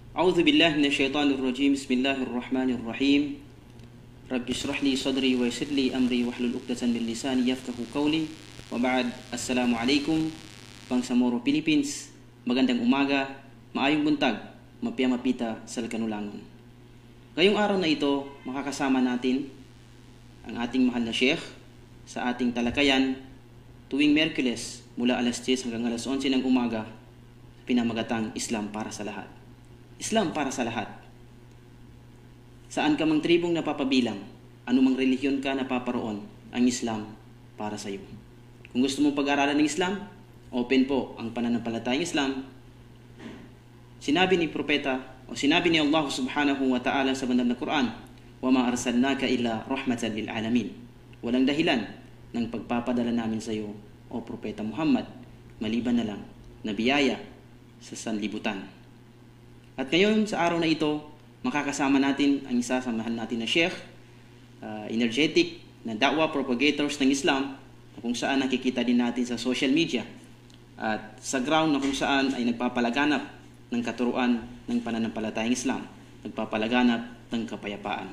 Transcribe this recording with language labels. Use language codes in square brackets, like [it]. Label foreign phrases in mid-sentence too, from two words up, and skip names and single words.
[ar] أعوذ بالله من الشيطان الرجيم. بسم الله الرحمن الرحيم. رب اشرح لي صدري ويسر لي أمري واحلل عقدة من لساني يفقهوا قولي. وبعد, Assalamualaikum, [tl] bangsa Moro Philippines. Magandang umaga, [ceb] maayong buntag, [mdh] mapita sa kanulangon. [tl] Ngayong araw na ito, makakasama natin ang ating mahal na Sheikh sa ating talakayan tuwing Miyerkules mula alas 10 hanggang alas 11 ng umaga, pinamagatang Islam para sa lahat. Islam para sa lahat. Saan ka mang tribong napapabilang, anumang relihiyon ka napaparoon, ang Islam para sa iyo. Kung gusto mong pag-aralan ng Islam, open po ang pananampalatayang Islam. Sinabi ni Propeta o sinabi ni Allah [ar] سبحانه وتعالى [tl] sa banal na Quran, [ar] وَمَا أَرْسَلْنَاكَ إِلَّا رَحْمَةً لِلْعَالَمِينَ. [tl] Walang dahilan ng pagpapadala namin sa iyo, o Propeta Muhammad, maliban na lang na biyaya sa sanlibutan. At ngayon, sa araw na ito, makakasama natin ang isa sa mahal natin na Sheikh, energetic na da'wah propagators ng Islam, na kung saan nakikita din natin sa [en] social media [tl] at sa ground na kung saan ay nagpapalaganap ng katuruan ng pananampalatayang Islam, nagpapalaganap ng kapayapaan.